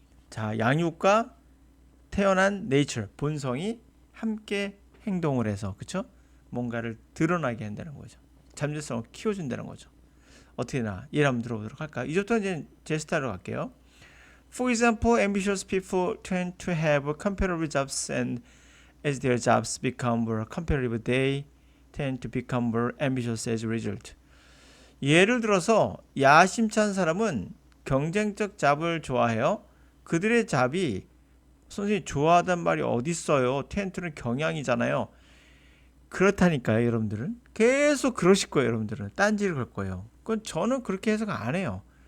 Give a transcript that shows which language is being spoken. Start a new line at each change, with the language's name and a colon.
Korean: 자, 양육과 태어난 nature, 본성이 함께 행동을 해서, 그쵸? 뭔가를 드러나게 한다는 거죠. 잠재성을 키워준다는 거죠. 어떻게 나? 예를 한번 들어보도록 할까요? 이제부터 이제 제 스타일로 갈게요.
English: For example, ambitious people tend to have comparable jobs, and as their jobs become more competitive, they tend to become more ambitious as a result.
Korean: 예를 들어서 야심찬 사람은 경쟁적 잡을 좋아해요. 그들의 잡이 선생님 좋아하단 말이 어디 있어요? 텐트는 경향이잖아요. 그렇다니까요, 여러분들은. 계속 그러실 거예요, 여러분들은. 딴지를 걸 거예요. 그건 저는 그렇게 해석 안 해요.